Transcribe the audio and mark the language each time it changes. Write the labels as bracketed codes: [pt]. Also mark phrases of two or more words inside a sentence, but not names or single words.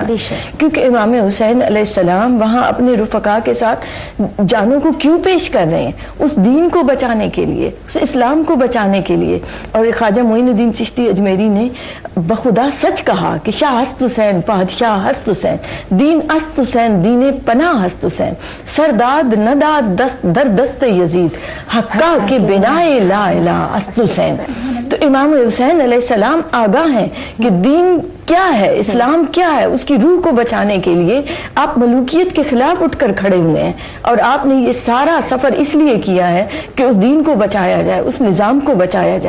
[ur] کیونکہ امام حسین علیہ السلام وہاں اپنے رفقا کے ساتھ جانوں کو کیوں پیش کر رہے ہیں؟ اس دین کو بچانے کے لیے، اس اسلام کو بچانے کے لیے. اور خواجہ معین الدین چشتی اجمیری نے بخدا سچ کہا کہ [fa] شاہ ہست حسین بادشاہ ہست حسین، دین است حسین دین پناہ ہست حسین، سرداد نداد دست در دست یزید، حقا کے بنا لا الہ است حسین. [ur] تو امام حسین علیہ السلام آگاہ ہیں کہ دین کیا ہے، اسلام کیا ہے. اس کی روح کو بچانے کے لیے آپ ملوکیت کے خلاف اٹھ کر کھڑے ہوئے ہیں، اور آپ نے یہ سارا سفر اس لیے کیا ہے کہ اس دین کو بچایا جائے، اس نظام کو بچایا جائے.